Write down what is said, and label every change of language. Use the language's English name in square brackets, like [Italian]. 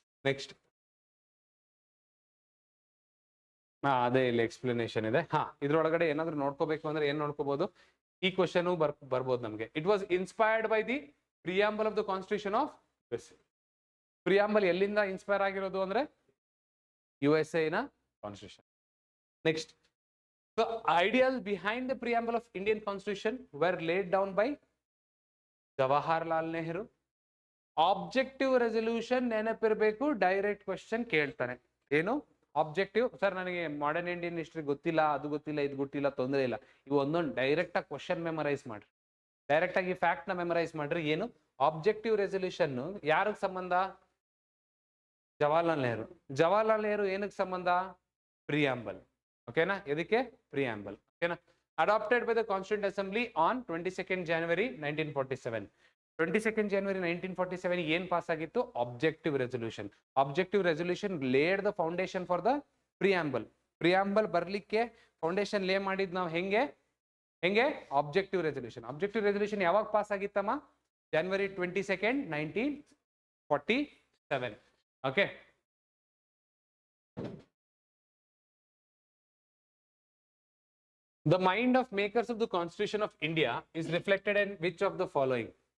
[Kannada] Next ಅದೇ ಇಲ್ಲಿ explanation ಇದೆ. ಇದ್ರೊಳಗಡೆ ಏನಾದ್ರು ನೋಡ್ಕೋಬೇಕು ಅಂದ್ರೆ ಏನ್ ನೋಡ್ಕೋಬಹುದು? ಈ ಕ್ವಶನ್ ಬರ್ಬೋದು ನಮ್ಗೆ. [English] It was inspired by the preamble of the Constitution of USA. [Kannada] Preamble ಎಲ್ಲಿಂದ ಇನ್ಸ್ಪೈರ್ ಆಗಿರೋದು ಅಂದ್ರೆ USA ನ constitution. [English] Next, the ideas behind the preamble of Indian Constitution were laid down by Jawaharlal Nehru. [Kannada] Objective resolution ನೆನಪಿರ್ಬೇಕು. Direct question ಕೇಳ್ತಾನೆ. ಏನು objective? Sir ನನಗೆ modern Indian history ಗೊತ್ತಿಲ್ಲ, ಅದು ಗೊತ್ತಿಲ್ಲ, ಇದು ಗೊತ್ತಿಲ್ಲ, ತೊಂದರೆ ಇಲ್ಲ. ಇವು ಒಂದೊಂದು ಡೈರೆಕ್ಟ್ ಆಗಿ ಕ್ವಶನ್ ಮೆಮರೈಸ್ ಮಾಡ್ರಿ, ಡೈರೆಕ್ಟ್ ಆಗಿ ಫ್ಯಾಕ್ಟ್ ನ ಮೆಮರೈಸ್ ಮಾಡ್ರಿ. ಏನು ಆಬ್ಜೆಕ್ಟಿವ್ ರೆಸಲ್ಯೂಷನ್ ಯಾರಿಗೆ ಸಂಬಂಧ? ಜವಾಹರ್ಲಾಲ್ ನೆಹರು. ಜವಾಹರ್ಲಾಲ್ ನೆಹರು ಏನಕ್ಕೆ ಸಂಬಂಧ? ಪ್ರಿಯಾಂಬಲ್. ಓಕೆನಾ? ಎದಕ್ಕೆ? ಪ್ರಿಯಾಂಬಲ್. ಓಕೆನಾ? [English] Adopted by the constituent assembly on 22nd January 1947. [Kannada] 22nd January 1947 ಏನ್ ಪಾಸ್ ಆಗಿತ್ತು? Objective resolution. [English] Objective resolution laid the foundation for the preamble. [Kannada] Preamble ಬರ್ಲಿಕ್ಕೆ ಫೌಂಡೇಶನ್ ಲೇ ಮಾಡಿದ್ ನಾವು ಹೆಂಗೆ? Objective resolution. ಆಬ್ಜೆಕ್ಟಿವ್ ರೆಸಲ್ಯೂಷನ್ ಯಾವಾಗ pass ಆಗಿತ್ತಮ್ಮ? [English] January 22nd 1947. Okay, the mind of makers of the Constitution of India is reflected in which of the following?